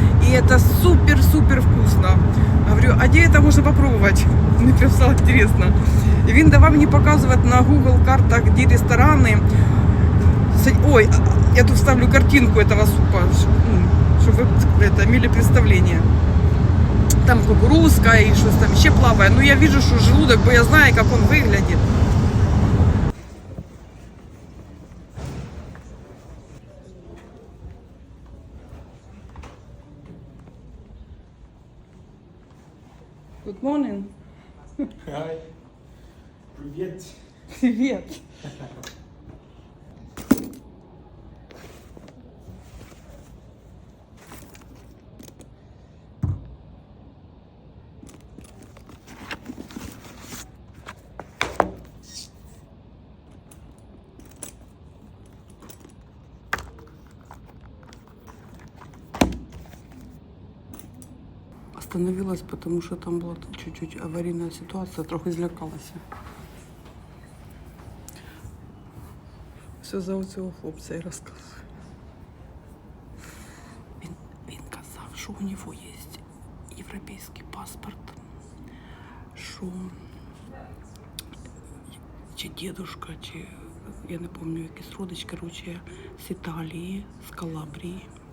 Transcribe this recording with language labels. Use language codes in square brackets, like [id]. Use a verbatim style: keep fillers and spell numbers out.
[ru] И это супер-супер вкусно. Говорю, а где это можно попробовать? Мне прям стало интересно. И він давай мне показывать на Google картах, где рестораны. Ой, я тут вставлю картинку этого супа, чтобы вы это имели представление. [uk] там кукурузка і щось там ще плаває. Ну я бачу, що желудок, бо я знаю, як він виглядить. [en] Good morning. Hi. [ru] Привет. Привет. Остановилась, потому что там была чуть-чуть аварийная ситуация, [uk] трохи злякалася. Все за оцього хлопця я розказую. Він, він казав, що у нього є європейський паспорт, що чи дедушка, чи я не помню, якийсь родич, короче, з Італії, з Калабрії.